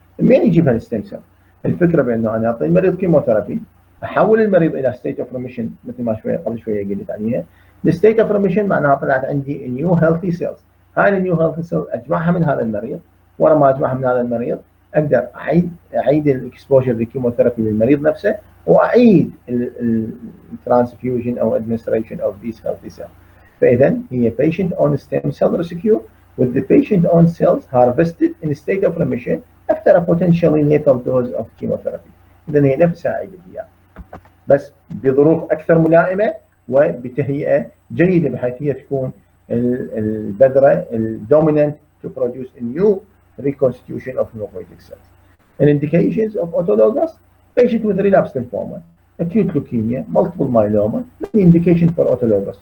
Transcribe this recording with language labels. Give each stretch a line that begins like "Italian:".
Arabic: منين يجيب هالستيم سيل؟ الفكره بانه انا اعطي المريض كيموثيرابي، احول المريض الى
English: state of remission
Arabic: مثل ما قبل شويه قلت عليها.
English: الستيت of remission
Arabic: معناها طلعت عندي نيو هيلثي سيلز، هاي النيو هيلثي سيلز اجمعها من هذا المريض، ورا ما اجمعها من هذا المريض اقدر اعيد الاكسبوجر للكيموثيرابي للمريض نفسه، واعيد الترانسفيوجن او
English: Administration of this healthy cells.
Arabic: فاذا هي
English: patient on stem cell rescue with the patient on cells harvested in a state of remission after a potentially lethal dose of chemotherapy.
Arabic: اذا هي نفسها عيد الديار. بس بظروف اكثر ملائمه وبتهيئه جيده بحيث هي تكون البذره الدوميننت
English: to produce a new reconstitution of hematopoietic cells. And indications of autologous: patient with relapsed lymphoma, acute leukemia, multiple myeloma, many indication for autologous.